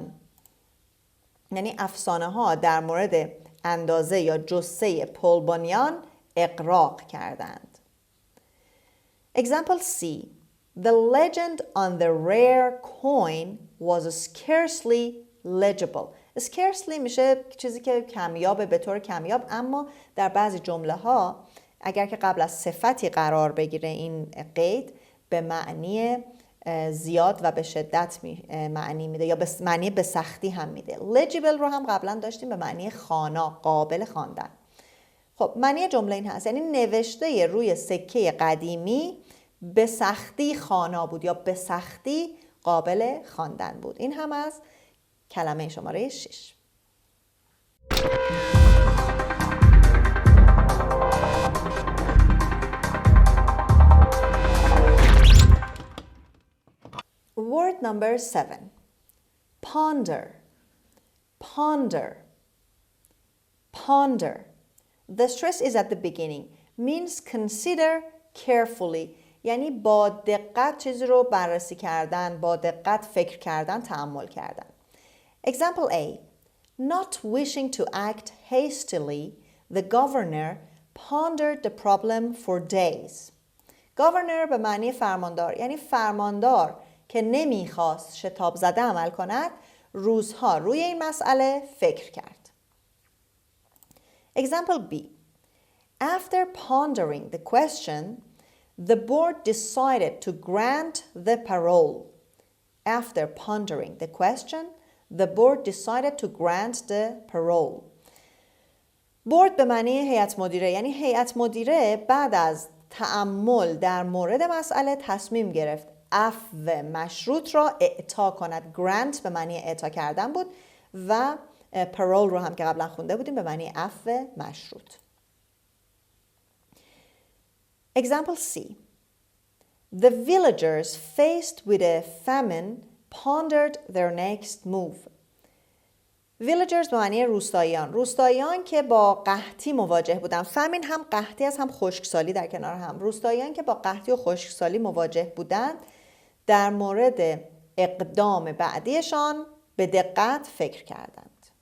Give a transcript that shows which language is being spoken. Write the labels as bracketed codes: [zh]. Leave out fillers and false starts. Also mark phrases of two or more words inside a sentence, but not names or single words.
[fa] یعنی افسانه‌ها در مورد اندازه یا جثه پل بانیان اغراق کردند. [en] Example C. The legend on the rare coin was scarcely legible. [fa] scarcely میشه چیزی که کمیابه، به طور کمیاب، اما در بعضی جمله ها اگر که قبل از صفتی قرار بگیره این قید به معنی زیاد و به شدت معنی میده یا به معنی به سختی هم میده. legible رو هم قبلا داشتیم به معنی خوانا، قابل خواندن. خب معنی جمله این هست، یعنی نوشته روی سکه قدیمی به سختی خوانا بود یا به سختی قابل خواندن بود. این هم از کلمه شماره 6. [en] Word number 7. Ponder. Ponder. Ponder. The stress is at the beginning. Means consider carefully. [fa] یعنی با دقت چیزی رو بررسی کردن، با دقت فکر کردن، تأمل کردن. [en] Example A. Not wishing to act hastily, the governor pondered the problem for days. [fa] Governor به معنی فرماندار، یعنی فرماندار که نمیخواست شتاب زده عمل کند، روزها روی این مسئله فکر کرد. [en] Example B. After pondering the question, the board decided to grant the parole. After pondering the question, the board decided to grant the parole. [fa] board به معنی هیئت مدیره، یعنی هیئت مدیره بعد از تأمل در مورد مسئله تصمیم گرفت عفو مشروط را اعطا کند. grant به معنی اعطا کردن بود و parole رو هم که قبلا خونده بودیم به معنی عفو مشروط. [en] Example C. The villagers faced with a famine pondered their next move. [fa] villagers به معنی روستاییان، روستاییان که با قحطی مواجه بودن. famine هم قحطی است هم خشکسالی در کنار هم. روستاییان که با قحطی و خشکسالی مواجه بودند در مورد اقدام بعدیشان به دقت فکر کردند.